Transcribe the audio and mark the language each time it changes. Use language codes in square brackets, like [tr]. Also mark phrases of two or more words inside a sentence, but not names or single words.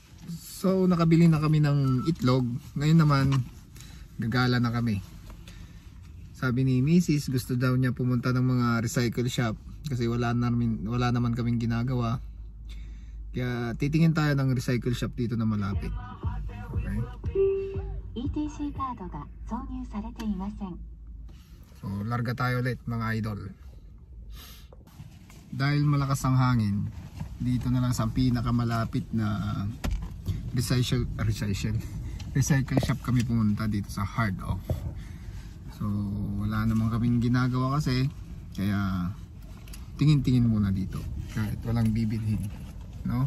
[tl] So nakabili na kami ng itlog. Ngayon naman gagala na kami. Sabi ni Mrs. gusto daw niya pumunta ng mga [en] recycle shop [tl] kasi wala naman kaming ginagawa. Kaya titingin tayo ng [en] recycle shop [tl] dito na malapit. Okay? [ja] ETC カードが挿入されていません。 [tl] So larga tayo ulit mga idol. Dahil malakas ang hangin, dito na lang sa pinakamalapit na [en] recycle shop [tl] kami pumunta dito sa Hard Off. So wala naman kaming ginagawa kasi, kaya tingin-tingin muna dito kahit walang bibilhin, no?